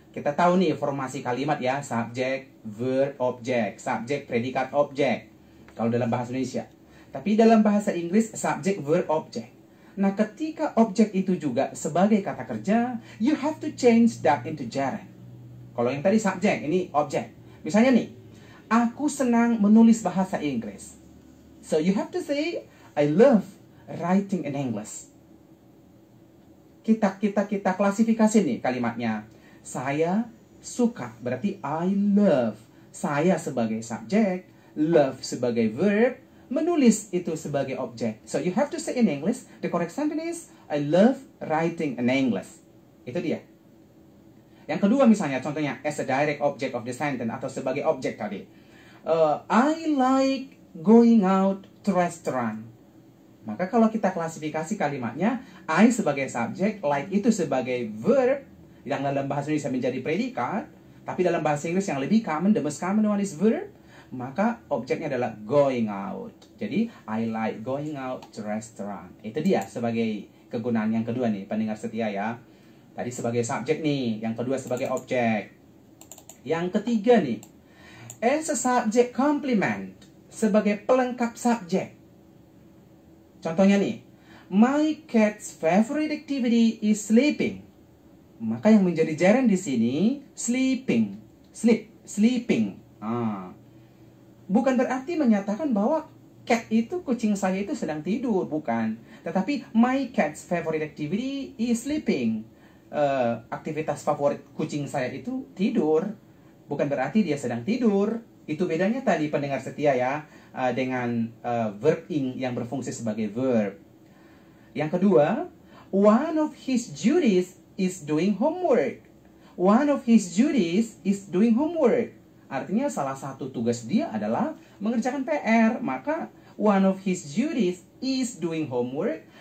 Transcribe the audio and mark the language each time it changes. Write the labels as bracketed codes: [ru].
[id] Kita tahu nih formasi kalimat ya, subjek, verb, objek, subjek, predikat, objek. Kalau dalam bahasa Indonesia. Tapi dalam bahasa Inggris, subjek, verb, objek. Nah, ketika objek itu juga sebagai kata kerja, [en] you have to change that into gerund. [id] Kalau yang tadi subjek, ini objek. Misalnya nih, aku senang menulis bahasa Inggris. [en] So you have to say, I love writing in English. [id] Kita klasifikasi nih kalimatnya. Saya suka, berarti [en] I love. [id] Saya sebagai subjek, love sebagai verb, menulis itu sebagai objek. [en] So you have to say in English, the correct sentence is, I love writing in English. Itu dia. [id] Yang kedua misalnya, contohnya [en] as a direct object of the sentence [id] atau sebagai objek tadi. [en] I like going out to restaurant. [id] Maka kalau kita klasifikasi kalimatnya, I sebagai subjek, like itu sebagai verb, yang dalam bahasa Indonesia menjadi predikat, tapi dalam bahasa Inggris yang lebih common, [en] the most common one is verb, [id] maka objeknya adalah going out. [en] Jadi I like going out to restaurant. [id] Itu dia sebagai kegunaan yang kedua nih pendengar setia ya. Tadi sebagai subjek nih, yang kedua sebagai objek. Yang ketiga nih, [en] as a subject complement, [id] sebagai pelengkap subjek. Contohnya nih, [en] my cat's favorite activity is sleeping. [id] Maka yang menjadi gerund di sini sleeping, sleeping. Bukan berarti menyatakan bahwa cat itu, kucing saya itu sedang tidur, bukan. [en] Tetapi my cat's favorite activity is sleeping. [id] Aktivitas favorit kucing saya itu tidur. Bukan berarti dia sedang tidur. Itu bedanya tadi pendengar setia ya, dengan verb ing yang berfungsi sebagai verb. Yang kedua, [en] one of his duties is doing homework. One of his duties is doing homework. [id] Artinya salah satu tugas dia adalah mengerjakan PR. [en] Maka one of his duties is doing homework.